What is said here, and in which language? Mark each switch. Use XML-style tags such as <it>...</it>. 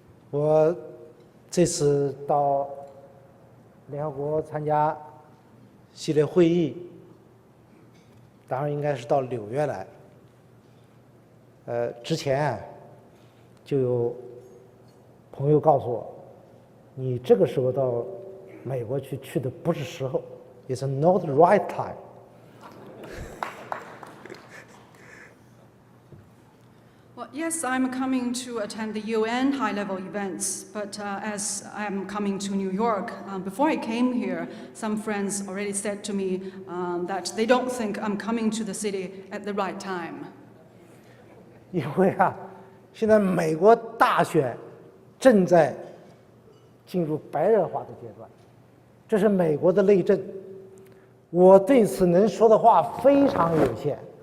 <zh>我这次到联合国参加系列会议，当然应该是到纽约来。之前就有朋友告诉我，你这个时候到美国去的不是时候 ，</zh> <en>It's not the right time。 Well, yes, I'm coming to attend the UN high-level events, but as I'm coming to New York, before I came here, some friends already said to me that they don't think I'm coming to the city at the right time.</en> <zh>因为现在美国大选正在进入白热化的阶段，这是美国的内政，我对此能说的话非常有限。</zh>